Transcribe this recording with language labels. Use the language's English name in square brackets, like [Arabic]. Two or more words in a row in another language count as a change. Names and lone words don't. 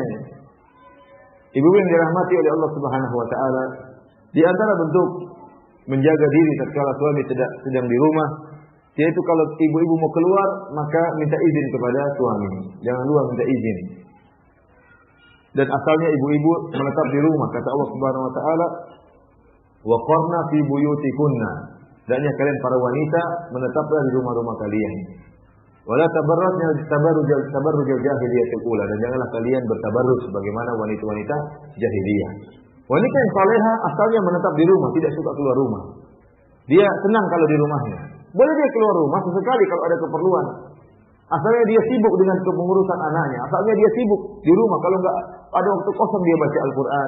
[Indonesian] Ibu yang dirahmati oleh Allah [Arabic] سبحانه وتعالى, [Indonesian] di antara bentuk menjaga diri tatkala suami sedang di rumah, yaitu kalau ibu-ibu mau keluar maka minta izin kepada suami, jangan lupa minta izin. Dan asalnya ibu-ibu menetap di rumah, kata Allah [Arabic] سبحانه وتعالى, وقرن في بيوتكن. [Indonesian] Dan ya kalian para wanita menetaplah di rumah-rumah kalian. [Arabic] ولا تبرجن تبرج الجاهلية الأولى, [Indonesian] dan janganlah kalian bertabarruj sebagaimana wanita-wanita jahiliyah. Wanita yang salehah asalnya menetap di rumah, tidak suka keluar rumah. Dia senang kalau di rumahnya. Boleh dia keluar rumah sesekali kalau ada keperluan. Asalnya dia sibuk dengan kepengurusan anaknya. Asalnya dia sibuk di rumah. Kalau enggak ada waktu kosong dia baca Al-Quran.